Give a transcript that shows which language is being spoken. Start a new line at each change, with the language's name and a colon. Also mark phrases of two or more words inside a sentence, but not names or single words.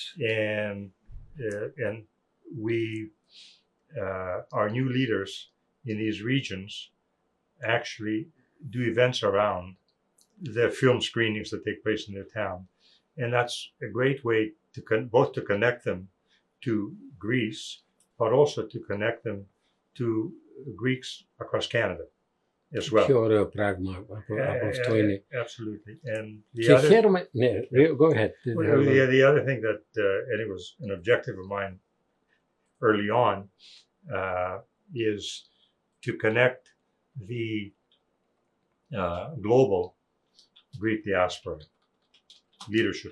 English: And we, our new leaders in these regions actually do events around the film screenings that take place in their town. And that's a great way to both to connect them to Greece, but also to connect them to Greeks across Canada as well.
Greek: Πιο ωραίο πράγμα από αυτό είναι.
English: Absolutely. And
Greek: και χαίρομαι, ναι,
English: go ahead. The other thing that, and it was an objective of mine early on, is to connect the global Greek diaspora leadership.